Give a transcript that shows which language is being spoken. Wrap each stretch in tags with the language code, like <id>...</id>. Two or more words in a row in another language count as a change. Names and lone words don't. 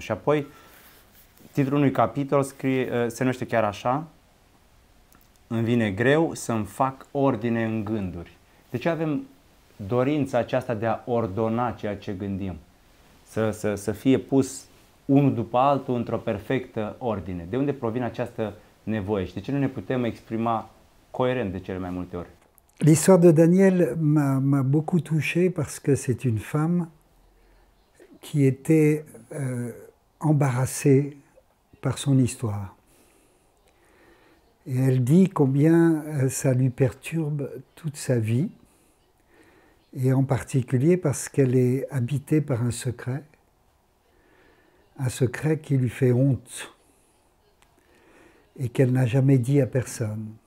<ro>Și apoi, titlul unui capitol se numește chiar așa: îmi vine greu să-mi fac ordine în gânduri. De ce avem dorința aceasta de a ordona ceea ce gândim? Să fie pus unul după altul într-o perfectă ordine. De unde provine această nevoie și de ce nu ne putem exprima coerent de cele mai multe ori?</ro> <fr>L'histoire de Daniel m'a beaucoup touché parce que c'est une femme qui était embarrassée par son histoire. Et elle dit combien ça lui perturbe toute sa vie, et en particulier parce qu'elle est habitée par un secret qui lui fait honte et qu'elle n'a jamais dit à personne.</fr>